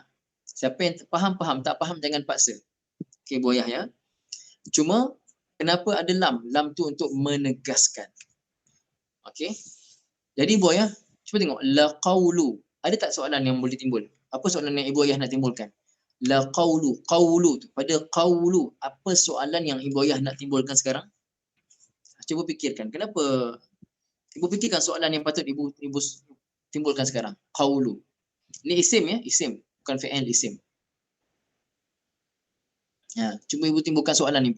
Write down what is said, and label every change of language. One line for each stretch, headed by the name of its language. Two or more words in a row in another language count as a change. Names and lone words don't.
Malay: Siapa yang faham, tak faham jangan paksa. Okey, Buayah ya. Cuma kenapa ada lam? Lam tu untuk menegaskan. Okey. Jadi Buayah, cuba tengok la qaulu. Ada tak soalan yang boleh timbul? Apa soalan yang Ibu Ayah nak timbulkan?
Arabic: لقوله,
Malay: qaulu tu. Pada qaulu, apa soalan yang Ibu Ayah nak timbulkan sekarang? Cuba fikirkan. Kenapa? Ibu fikirkan soalan yang patut Ibu timbulkan sekarang. Qaulu. Ini isim ya, isim. Bukan fi'il, isim. Ya, cuba Ibu timbulkan soalan Ibu.